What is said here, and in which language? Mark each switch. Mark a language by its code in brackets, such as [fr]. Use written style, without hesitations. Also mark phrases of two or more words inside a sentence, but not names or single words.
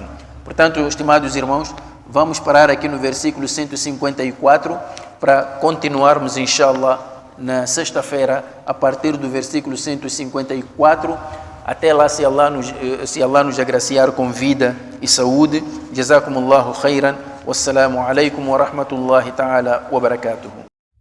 [pt] Portanto, estimados irmãos, vamos parar aqui no versículo 154 para continuarmos, inshallah, na sexta-feira, a partir do versículo 154. Até lá, se Allah nos agraciar com vida e saúde. [ar] جزاكم الله خيرا. والسلام عليكم ورحمة الله تعالى وبركاته.